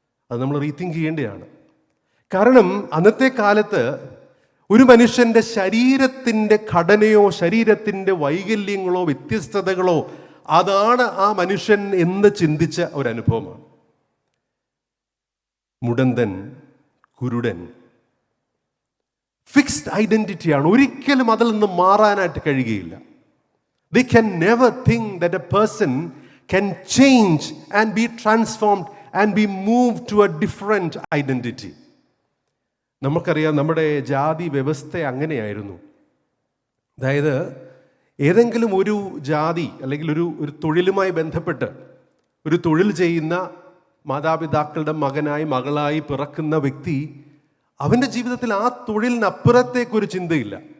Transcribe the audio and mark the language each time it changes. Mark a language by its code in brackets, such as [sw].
[ml] അത് നമ്മൾ റീതിങ്ക് ചെയ്യേണ്ടതാണ്. കാരണം അന്നത്തെ കാലത്ത് ഒരു മനുഷ്യൻ്റെ ശരീരത്തിൻ്റെ ഘടനയോ ശരീരത്തിൻ്റെ വൈകല്യങ്ങളോ വ്യത്യസ്തതകളോ അതാണ് ആ മനുഷ്യൻ എന്ന് ചിന്തിച്ച ഒരനുഭവമാണ്. മുടന്തൻ, കുരുടൻ, ഫിക്സ്ഡ് ഐഡൻറ്റിറ്റിയാണ്. ഒരിക്കലും അതിൽ നിന്ന് മാറാനായിട്ട് കഴിയുകയില്ല. [en] They can never think that a person can change and be transformed and be moved to a different identity. [ml] നമുക്കറിയാം, നമ്മുടെ ജാതി വ്യവസ്ഥ അങ്ങനെയായിരുന്നു. അതായത് ഏതെങ്കിലും ഒരു ജാതി അല്ലെങ്കിൽ ഒരു തൊഴിലുമായി ബന്ധപ്പെട്ട് ഒരു തൊഴിൽ ചെയ്യുന്ന മാതാപിതാക്കളുടെ മകനായി മകളായി പിറക്കുന്ന വ്യക്തി, അവൻ്റെ ജീവിതത്തിൽ ആ തൊഴിലിനപ്പുറത്തേക്കൊരു ചിന്തയില്ല.